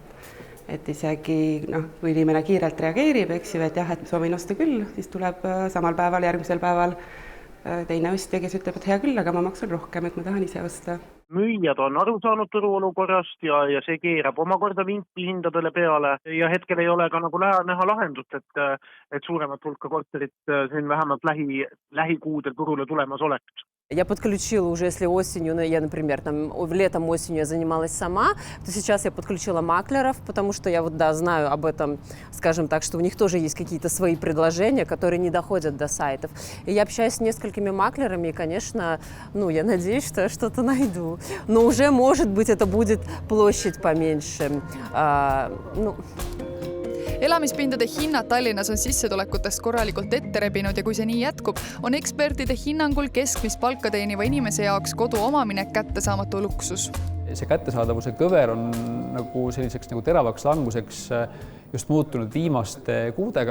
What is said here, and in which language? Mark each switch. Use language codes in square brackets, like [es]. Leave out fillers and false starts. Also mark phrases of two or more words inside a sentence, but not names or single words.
[et] Et isegi, kui inimene kiirelt reageerib, et jah, et soovin osta küll, siis tuleb samal päeval, järgmisel päeval teine ostja, kes ütleb, et hea küll, aga ma maksan rohkem, et ma tahan ise osta. Müüjad on aru saanud turuolukorrast ja see keerab omakorda vinti hindadele peale ja hetkel ei ole ka nagu näha lahendust, et suuremat hulka korterit siin vähemalt lähikuudel turule tulemas oleks. [ru] Я подключила уже, если осенью, я, например, летом осенью я занималась сама, то сейчас я подключила маклеров, потому что я знаю об этом, скажем так, что у них тоже есть какие-то свои предложения, которые не доходят до сайтов. И я общаюсь с несколькими маклерами, и, конечно, я надеюсь, что я что-то найду. Но уже, может быть, это будет площадь поменьше. [et] Elamispindade hinnad Tallinnas on sissetulekutest korralikult ette rebinud ja kui see nii jätkub, on ekspertide hinnangul keskmist palka teeniva inimese jaoks kodu omamine kättesaamatu luksus. See kättesaadavuse kõver on selliseks teravaks languseks just muutunud viimaste kuudega.